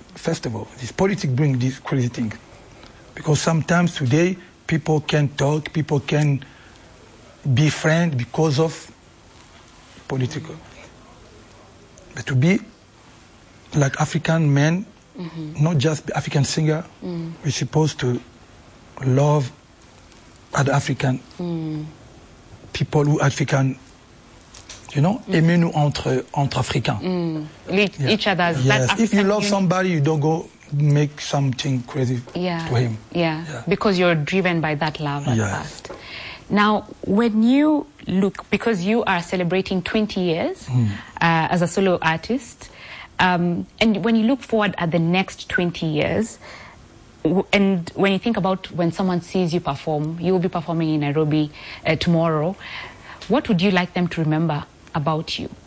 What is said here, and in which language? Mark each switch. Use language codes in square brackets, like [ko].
[en] First of all, it's politics bring these crazy things. Because sometimes today, people can talk, people can be friends because of political. Mm. But to be like African men, mm-hmm. not just African singer, mm. we're supposed to love other African mm. people who African, you know, mm. [fr] aimez-nous entre Africains. [en] Mm. Each other's. Yes. That if you love somebody, you don't go make something crazy yeah. to him. Yeah. yeah, because you're driven by that love at yes. first. Now, when you look, because you are celebrating 20 years mm. As a solo artist, and when you look forward at the next 20 years, and when you think about when someone sees you perform, you will be performing in Nairobi tomorrow, what would you like them to remember about you?